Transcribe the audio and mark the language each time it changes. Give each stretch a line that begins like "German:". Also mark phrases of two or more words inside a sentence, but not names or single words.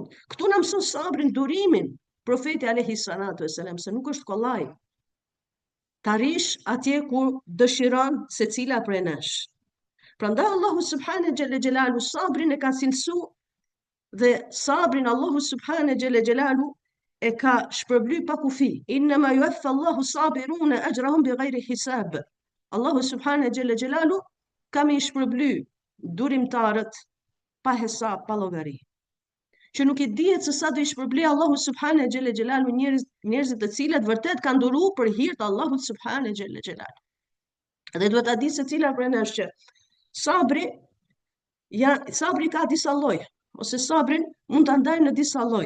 Albanian: Këtu na mëson sabrin, durimin, profeti
Arabic: عليه الصلاة والسلام,
Albanian: se nuk është kollaj. Të arrish atje ku dëshiron secila prej nesh. Prandaj Allahu
Arabic: سبحانه جل جلاله
Albanian: sabrin e ka cilësu dhe sabrin Allahu
Arabic: سبحانه جل جلاله
Albanian: e ka shpërbly pa kufi.
Arabic: إنما يوفى الله الصابرون أجرهم بغير حساب.
Albanian: Allahu
Arabic: سبحانه جل جلاله
Albanian: ka me shpërbly durimtarët pa hesab, pa llogari. Që nuk i dihet se sa do i shpërbly Allahu
Arabic: سبحانه جل جلاله
Albanian: njerëzit të cilët vërtet kanë duruar për hir të Allahut
Arabic: سبحانه جل جلاله.
Albanian: Dhe duhet ta di se cila prej nesh që Sabri, sabri ka disa lloj, ose sabrin mund ta ndajmë në disa lloj.